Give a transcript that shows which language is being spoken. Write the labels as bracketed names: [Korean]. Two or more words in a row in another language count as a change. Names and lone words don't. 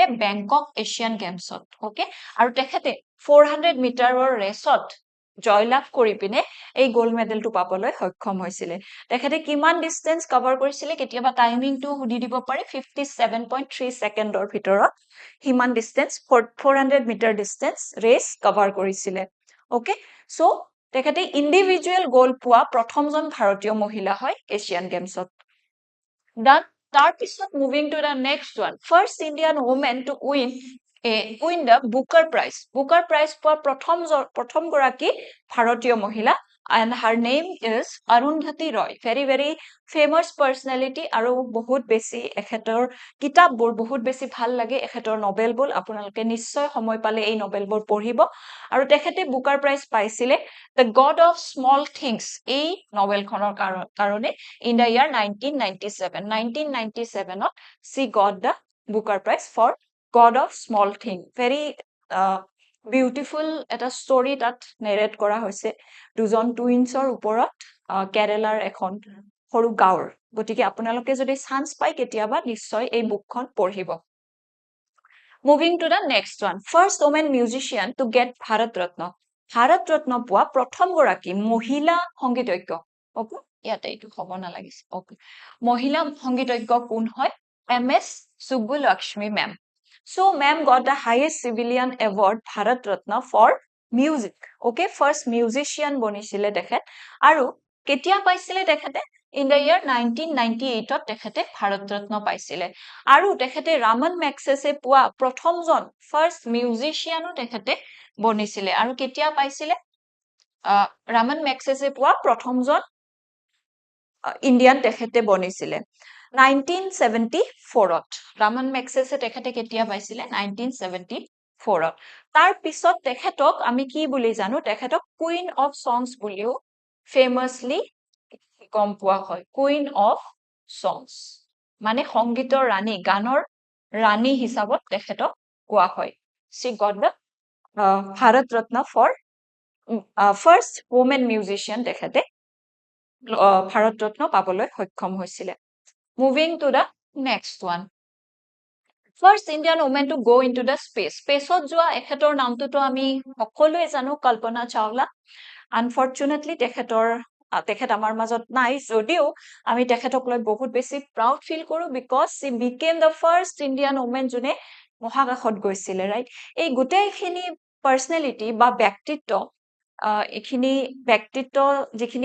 [Assamese] বেংকক এছিয়ান গেমছত ওকে আৰু তেখেতে 400 মিটাৰৰ ৰেচত জয়লাভ কৰি পিনে এই গোল্ড মেডেলটো পাবলৈ সক্ষম হৈছিলে তেখেতে কিমান [English] distance cover [Assamese] কৰিছিলে কেতিয়াবা টাইমিংটো সুধি দিব পাৰে 57.3 সেকেন্ডৰ ভিতৰত হিমান ডিসটেন্স 400 [English] meter distance race cover [Assamese] কৰিছিলে [English] okay so [Assamese] তেখেতে [English] individual gold [Assamese] পোৱা প্ৰথমজন ভাৰতীয় মহিলা হয় এছিয়ান গেমছত তাৰ পিছত [English] moving to the next one first Indian women to win the Booker Prize [Assamese] পোৱা প্ৰথম গৰাকী ভাৰতীয় মহিলা [English] and her name is Arundhati Roy very famous personality [Assamese] আৰু বহুত বেছি এখেতৰ কিতাপবোৰ বহুত বেছি ভাল লাগে এখেতৰ নবেলবোৰ আপোনালোকে নিশ্চয় সময় পালে এই নবেলবোৰ পঢ়িব আৰু তেখেতে বুকাৰ প্ৰাইজ পাইছিলে The God of Small Things এই নবেলখনৰ কাৰণে [English] in the year 1997 she got the Booker Prize for God of Small Things very বিউটিফুল [Assamese] এটা ষ্টৰী তাত নেৰেট কৰা হৈছে দুজন টুইনছৰ ওপৰত কেৰেলাৰ এখন সৰু গাঁৱৰ গতিকে আপোনালোকে যদি চান্স পায় কেতিয়াবা নিশ্চয় এই বুকখন পঢ়িব [English] moving to the next one first women musician to get [Assamese] ভাৰত ৰত্ন পোৱা প্ৰথম গৰাকী মহিলা সংগীতজ্ঞ ওকে ইয়াতে এইটো হ'ব নালাগিছে ওকে মহিলা সংগীতজ্ঞ কোন হয় MS Subbulakshmi ma'am [English] So ma'am got the highest civilian award Bharat Ratna for music. Okay, first musician [Assamese] বনিছিলে তেখেত আৰু কেতিয়া পাইছিলে তেখেতে [English] in the year [Assamese] 1998 ত তেখেতে ভাৰত ৰত্ন পাইছিলে আৰু তেখেতে ৰামন মেগছেছে পোৱা প্ৰথমজন [English] first musicianও [Assamese] তেখেতে বনিছিলে আৰু কেতিয়া পাইছিলে ৰামন মেগছেছে পোৱা প্ৰথমজন ইন্ডিয়ান তেখেতে বনিছিলে 1974ত ৰামন মেগছেছে তেখেতে কেতিয়া পাইছিলে 1974ত তাৰ পিছত তেখেতক আমি কি বুলি জানো তেখেতক [English] queen of songs [Assamese] বুলিও ফেমাসলি গম পোৱা হয় [English] queen of songs [Assamese] মানে সংগীতৰ ৰাণী গানৰ ৰাণী হিচাপত তেখেতক কোৱা হয় [English] she got the [Assamese] ভাৰত ৰত্ন [English] for first woman musician [Assamese] তেখেতে ভাৰত ৰত্ন পাবলৈ সক্ষম হৈছিলে [English] Moving to the next one. First Indian woman to go into the space. [Assamese] Spaceত যোৱা এখেতৰ নামটোতো আমি সকলোৱে জানো কল্পনা চাওলা Unfortunately তেখেত আমাৰ মাজত নাই যদিও আমি তেখেতক লৈ বহুত বেছি [English] proud feel [Assamese] কৰো because [English] she became the first Indian woman [Assamese] যোনে মহাকাশত গৈছিলে right এই গোটেইখিনি personality বা ব্যক্তিত্ব এখিনি ব্যক্তিত্ব যিখিনি